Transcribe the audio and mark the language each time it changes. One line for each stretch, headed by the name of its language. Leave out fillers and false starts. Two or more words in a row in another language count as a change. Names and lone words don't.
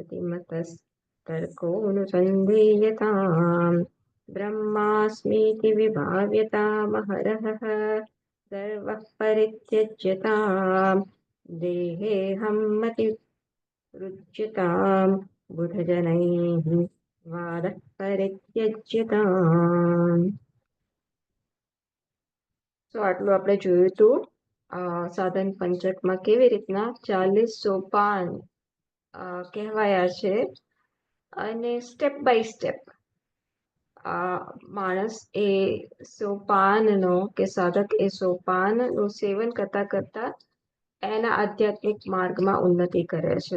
Sanskrit: श्रुतिमतस्तर्कोऽनुसन्धीयताम् ब्रह्मास्मीति विभाव्यतामहरहः सर्वः परित्यज्यताम् देहेऽहं मतिरुच्यतां बुधजनैः वादः परित्यज्यताम्।
Gujarati: તો આટલું આપણે જોયું હતું સાધન પંચકમાં કેવી રીતના 40 સોપાન કહેવાયા છે અને
English: step by step
Gujarati: માણસ એ સોપાનનો કે સાધક એ સોપાનનું સેવન કરતા કરતા એના આધ્યાત્મિક માર્ગમાં ઉન્નતિ કરે છે.